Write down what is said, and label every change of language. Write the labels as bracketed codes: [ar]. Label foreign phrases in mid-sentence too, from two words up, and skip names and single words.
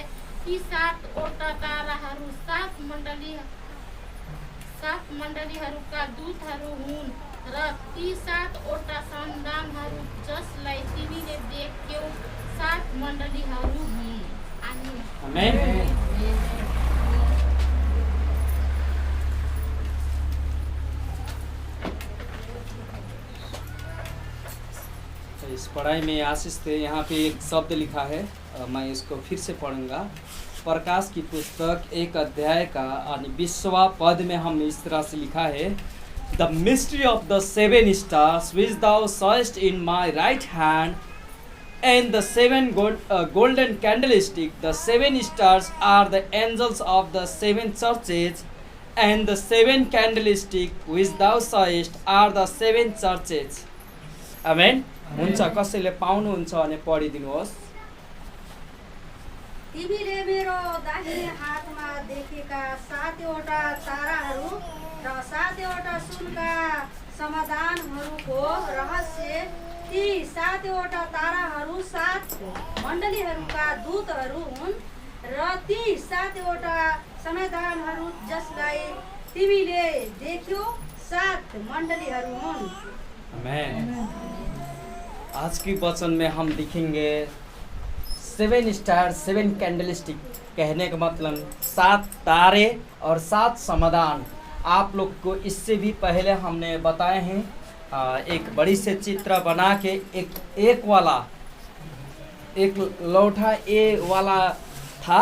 [ne] ती 7वटा ताराहरू 7 मण्डलीहरूका दूतहरू हुन्, र ती 7वटा सन्तानहरू जसलाई तिमीले देख्यौ 7 मण्डलीहरू हुन्। आमेन। [hi] इस पढ़ाई में आशीष थे। यहाँ पे एक शब्द लिखा है, मैं इसको फिर से पढ़ूंगा। प्रकाश की पुस्तक 1 अध्याय का 20वां पद में हम इस तरह से लिखा है, [en] the mystery of the 7 stars which thou sawest in my right hand and the 7 golden candlestick. The 7 stars are the angels of the 7 churches, and the 7 candlestick which thou sawest are the 7 churches. Amen. [ne] हुन्छ, कसैले पाउनुहुन्छ भने पढिदिनुहोस्। तिमीले मेरो दाहिने हातमा देखेका 7वटा ताराहरू र 7वटा सुनका समाधानहरूको रहस्य। ती 7वटा ताराहरू 7 मण्डलीहरूका दूतहरू हुन्, र ती 7वटा समाधानहरू जसलाई तिमीले देख्यौ 7 मण्डलीहरू हुन्। आमेन। [hi] आज की वचन में हम दिखेंगे 7 स्टार 7 कैंडलस्टिक कहने का मतलब 7 तारे और 7 समाधान। आप लोग को इससे भी पहले हमने बताए हैं, एक बड़ी से चित्र बना के एक लौठा ए वाला था।